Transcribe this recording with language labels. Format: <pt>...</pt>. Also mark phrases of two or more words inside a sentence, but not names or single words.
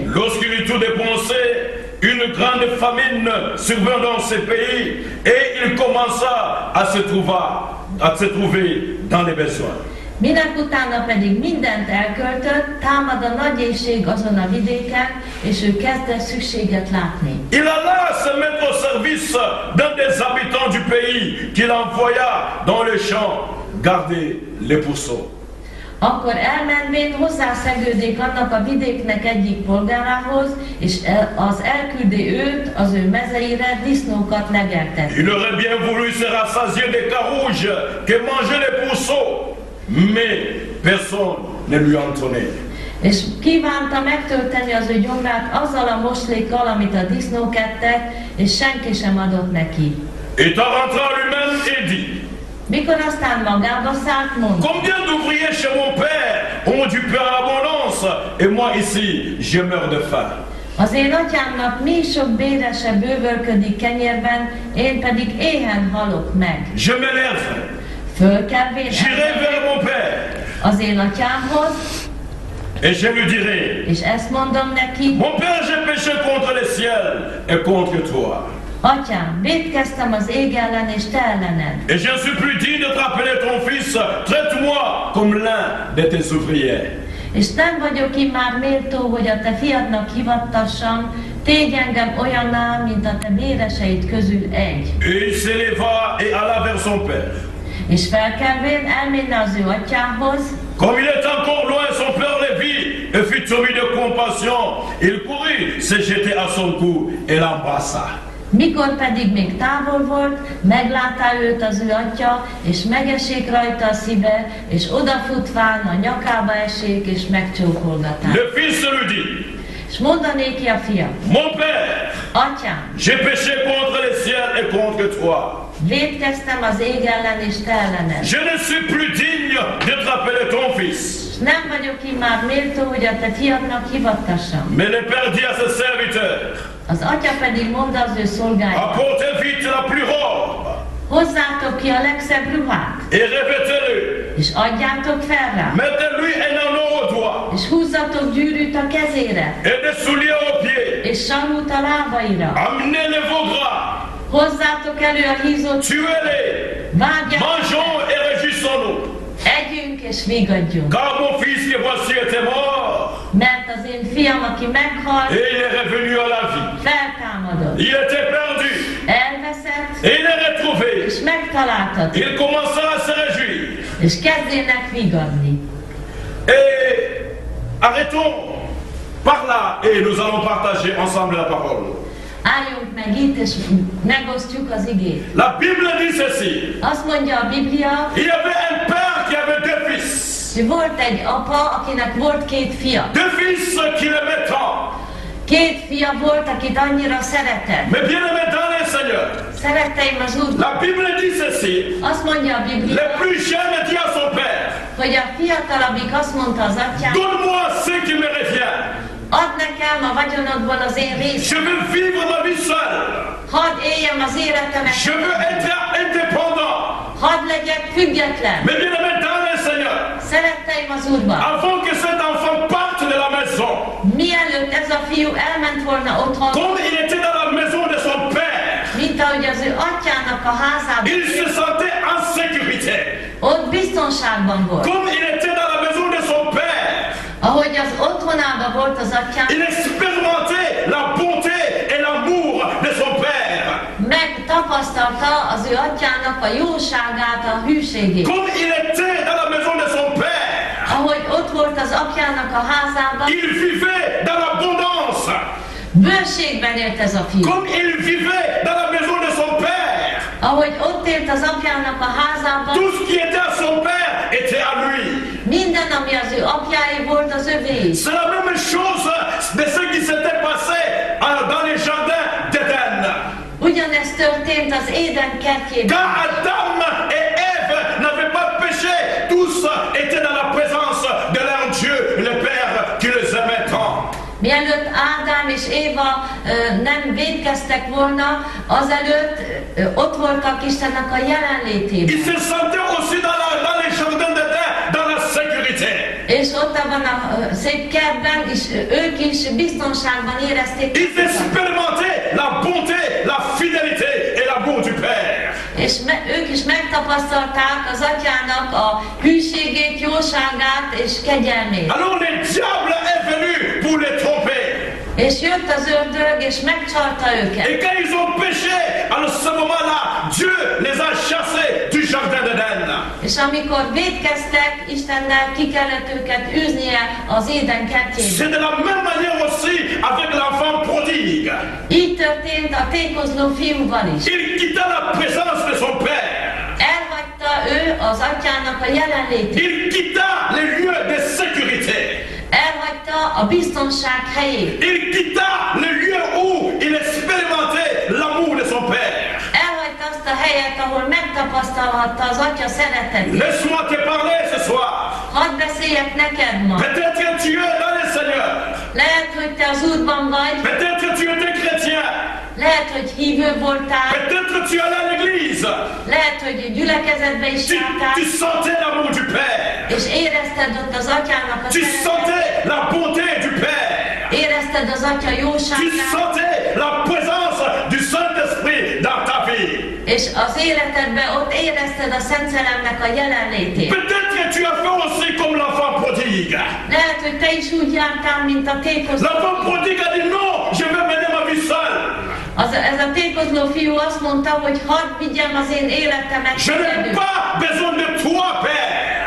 <fr>Lorsqu'il eut tout dépensé, une grande famine survint dans ce pays et il commença à se trouver dans les besoins.</fr> <hu>Minek utána pedig mindent elköltött, támad a nagy éhség azon a vidéken, és ő kezdett szükséget látni.</hu> <fr>Il alla se mettre au service d'un des habitants du pays qu'il envoya dans le champ garder les pourceaux.</fr> <hu>Akkor elmenvén hozzászegődik annak a vidéknek egyik polgárához, és az elküldi őt az ő mezeire disznókat legeltetni.</hu> <fr>Il aurait bien voulu se rassasier des carouges que mangeaient les pourceaux, mais personne ne lui en donnait.</fr> <hu>És kívánta megtölteni az ő gyomrát azzal a moslékkal, amit a disznók ettek, és senki sem adott neki.</hu> <fr>Et en rentrant lui-même, il dit,</fr> <hu>Mikor aztán magába szállt, mondta,</hu> <fr>combien d'ouvriers chez mon père ont du pain en abondance, et moi ici, je meurs de faim.</fr> <hu>az én atyámnak mi sok bérese bővölködik kenyérben, én pedig éhen halok meg.</hu> <fr>Je me lève,</fr> <hu>Fölkelvén</hu> <fr>j'irai vers mon père,</fr> <hu>az én atyámhoz,</hu> <fr>et je lui dirai,</fr> <hu>és ezt mondom neki,</hu> <fr>mon père, j'ai péché contre le ciel et contre toi.</fr> <hu>Atyám, vétkeztem az ég ellen és te ellened.</hu> <fr>Et je ne suis plus digne de t'appeler ton fils, traite-moi comme l'un de tes ouvriers.</fr> <hu>És nem vagyok immár méltó, hogy a te fiadnak hivattassam, tégy engem olyanná, mint a te béreseid közül egy.</hu> <fr>Et il s'éleva son père.</fr> <hu>És felkelvén elménne az ő atyához,</hu> <fr>Comme il est encore loin, son père le vit et fut tombé de compassion. Il courut, se jetait à son cou et l'embrassa.</fr> <hu>mikor pedig még távol volt, meglátá őt az ő atya, és megesik rajta a szíve, és odafutván a nyakába esik, és megcsókolgatá.</hu> <fr>Le fils lui dit,</fr> <hu>És mondanéki a fia,</hu> <fr>mon père,</fr> <hu>atyám,</hu> <fr>j'ai péché contre le ciel et contre toi.</fr> <hu>vétkeztem az ég ellen és te ellened.</hu> <fr>Je ne suis plus digne d'être appelé ton fils.</fr> <hu>És nem vagyok immár méltó, hogy a te fiadnak hivattassam.</hu> <fr>Mais le père dit à ses serviteurs,</fr> <hu>Az atya pedig mondta az ő szolgáinak,</hu> <fr>apportez vite la plus robe</fr> <hu>hozzátok ki a legszebb ruhát,</hu> <fr>et revêtez-le.</fr> <hu>és adjátok fel rá,</hu> <fr>Mettez-lui un anneau au doigt</fr> <hu>és húzzatok gyűrűt a kezére,</hu> <fr>et des souliers aux pieds.</fr> <hu>és sarút a lábaira.</hu> <fr>Amenez les veaux gras,</fr> <hu>Hozzátok elő a hízott,</hu> <fr>tuez-les,</fr> <hu>vágjátok,</hu> <fr>mangeons et réjouissons-nous.</fr> <hu>együnk és vigadjunk.</hu> <fr>Car mon fils qui voici était mort</fr> <hu>Mert az én fiam, aki meghalt,</hu> <fr>et il est revenu à la vie.</fr> <hu>feltámadott,</hu> <fr>Il était perdu</fr> <hu>elveszett,</hu> <fr>et il est retrouvé.</fr> <hu>és megtaláltatok,</hu> <fr>Il commença à se réjouir.</fr> <hu>és kezdjenek vigadni.</hu> <fr>Et arrêtons par là et nous allons partager ensemble la parole.</fr> <hu>Álljunk meg itt, és megosztjuk az igét.</hu> <fr>La Bible dit ceci.</fr> <hu>Azt mondja a Biblia,</hu> <fr>Il y avait un père qui avait deux fils.</fr> <hu>hogy volt egy apa, akinek volt két fia.</hu> <fr>Deux fils qui l'aimaient tant.</fr> <hu>Két fia volt, akit annyira szeretett.</hu> <fr>Mais bien aimé dans le Seigneur.</fr> <hu>Szeretteim az Úr,</hu> <fr>La Bible dit ceci.</fr> <hu>azt mondja a Biblia,</hu> <fr>Le plus jeune dit à son père,</fr> <hu>hogy a fiatalabbik azt mondta az atyának,</hu> <fr>donne-moi ce qui me revient.</fr> <hu>add nekem a vagyonodból az én részem.</hu> <fr>Je veux vivre ma vie seul.</fr> <hu>Hadd éljem az életemet,</hu> <fr>Je veux être indépendant.</fr> <hu>hadd legyek független.</hu> <fr>Mais bien aimé dans le Seigneur.</fr> <hu>Szeretteim az Úrban,</hu> <fr>Avant que cet enfant parte de la maison,</fr> <hu>mielőtt ez a fiú elment volna otthon,</hu> <fr>comme il était dans la maison de son père,</fr> <hu>mint ahogy az ő atyának a házában,</hu> <fr>il se sentait en sécurité.</fr> <hu>ott biztonságban volt.</hu> <fr>Comme il était dans la maison de son père,</fr> <hu>Ahogy az otthonában volt az atyám,</hu> <fr>il expérimentait la bonté et l'amour de son père.</fr> <hu>megtapasztalta az ő atyának a jóságát, a hűségét.</hu> <fr>Comme il était dans la maison de son père,</fr> <hu>Ahogy ott volt az apjának a házában,</hu> <fr>il vivait dans l'abondance.</fr> <hu>bőségben élt ez a fiú.</hu> <fr>Comme il vivait dans la maison de son père,</fr> <hu>Ahogy ott élt az apjának a házában,</hu> <fr>tout ce qui était à son père était à lui.</fr> <hu>minden, ami az ő apjáé volt, az övé.</hu> <fr>C'est la même chose de ce qui s'était passé dans les jardins d'Éden.</fr> <hu>Ugyanezt történt az Éden kertjében.</hu> <fr>Quand Adam et Ève n'avaient pas péché, tous étaient dans la présence de leur Dieu, le Père qui les aimait tant.</fr> <hu>Mielőtt Ádám és Éva nem vétkeztek volna, azelőtt ott voltak Istennek a jelenlétében.</hu> <fr>Ils se sentaient aussi dans les jardins d'Éden, dans la sécurité.</fr> <hu>És ott abban a szép kertben is ők is biztonságban érezték</hu> <fr>Ils</fr> <hu>magukat.</hu> <fr>expérimentaient la bonté, la fidélité et l'amour du Père.</fr> <hu>És ők is megtapasztalták az atyának a hűségét, jóságát és kegyelmét.</hu> <fr>Alors le diable est venu pour les tromper.</fr> <hu>És jött az ördög, és megcsalta őket.</hu> <fr>Et quand ils ont péché, à ce moment-là, Dieu les a chassés du jardin d'Éden.</fr> <hu>És amikor vétkeztek, Istennel ki kellett őket űznie az Éden kertjében.</hu> <fr>C'est de la même manière aussi avec l'enfant prodigue.</fr> <hu>Így történt a tékozló fiúval is.</hu> <fr>Il quitta la présence de son père.</fr> <hu>Elhagyta ő az atyának a jelenlétét.</hu> <fr>Il quitta les lieux de sécurité.</fr> <hu>Elhagyta a biztonság helyét.</hu> <fr>Il quitta le lieu où il expérimentait l'amour de son père.</fr> <hu>Elhagyta azt a helyet, ahol megtapasztalhatta az atya szeretetét.</hu> <fr>Laisse-moi te parler ce soir.</fr> <hu>Hadd beszéljek neked ma.</hu> <fr>Peut-être que tu es dans le Seigneur.</fr> <hu>Lehet, hogy te az Úrban vagy,</hu> <fr>Peut-être que tu étais chrétien.</fr> <hu>lehet, hogy hívő voltál,</hu> <fr>Peut-être que tu allais à l'église.</fr> <hu>lehet, hogy gyülekezetbe is jártál,</hu> <fr>Tu sentais l'amour du Père.</fr> <hu>és érezted ott az atyának a</hu> <fr>Tu</fr> <hu>szeretetét,</hu> <fr>sentais la bonté du Père.</fr> <hu>érezted az atya</hu> <fr>Tu</fr> <hu>jóságát,</hu> <fr>sentais la présence du Saint-Esprit dans ta vie.</fr> <hu>és az életedben ott érezted a Szent Szellemnek a jelenlétét.</hu> <fr>Peut-être que tu as fait aussi comme l'enfant prodigue.</fr> <hu>Lehet, hogy te is úgy jártál, mint a tékozló.</hu> <fr>L'enfant prodigue a dit non, je vais mener ma vie seule.</fr> <hu>Ez a tékozló fiú azt mondta, hogy hadd vigyem az én életemet</hu> <fr>Je n'ai</fr> <hu>egyedül.</hu> <fr>pas besoin de toi, Père.</fr>